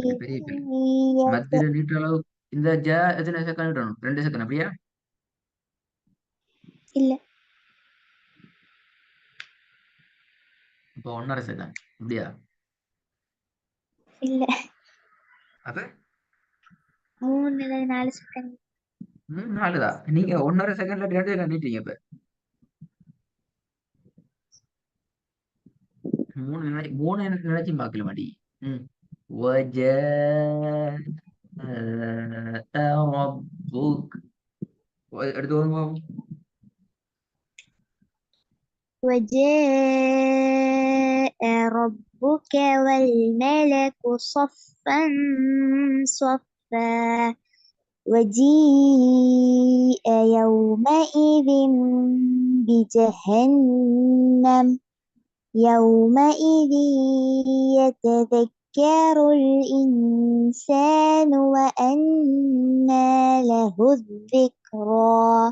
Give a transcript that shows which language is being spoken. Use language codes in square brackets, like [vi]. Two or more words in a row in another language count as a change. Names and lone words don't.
[ta] பெரிய பிள்ளை يت... மத்தியில நீட்ட அளவு. இந்த ஜ எத்தனை செகண்ட் நீட்டணும்? 2 செகண்ட் அப்படியா? இல்ல இப்போ 1.5 செகண்ட் அப்படியா? இல்ல அப்ப 3 அல்லது 4 செகண்ட் 4 தான். நீங்க 1.5 செகண்ட்ல 2 செகண்ட் நீட்டீங்க. இப்ப 3 நினைச்சு பார்க்கல மாட்டி. [ar] وجاء ربك. [ta] எடுத்து வருவோம். [ar] وجاء ربك والملك صفا صفا وجيء يومئذ بجهنم يومئذ يتذكر الإنسان وأنى له الذكرى